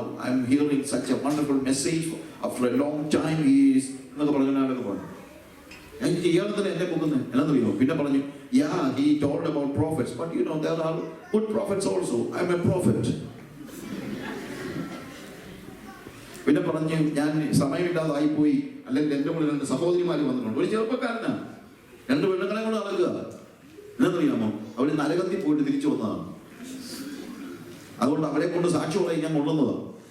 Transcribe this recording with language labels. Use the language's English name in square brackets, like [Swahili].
[English] I'm hearing such a wonderful message after a long time [Malayalam] എന്നൊക്കെ പറഞ്ഞാലൊക്കെ പറഞ്ഞു. എനിക്ക് ഇയാളത്തിന് എന്നെ പൊക്കുന്നത് എന്നറിയോ? പിന്നെ പറഞ്ഞു [English] he told about prophets, but you know there are good prophets also. I am a prophet. [Malayalam] പിന്നെ പറഞ്ഞു ഞാൻ സമയമില്ലാതായി പോയി, അല്ലെങ്കിൽ എൻ്റെ കൂടെ 2 സഹോദരിമാർ വന്നിട്ടുണ്ട്. ഒരു ചെറുപ്പക്കാരനാണ്, 2 പെണ്ണുങ്ങളെ കൂടെ നടക്കുക. എന്നറിയാമോ? അവർ നരകത്തിൽ പോയിട്ട് തിരിച്ചു വന്നതാണ്. അതുകൊണ്ട് അവരെ കൊണ്ട് സാക്ഷി പറയാൻ ഞാൻ കൊണ്ടുവന്നതാണ്.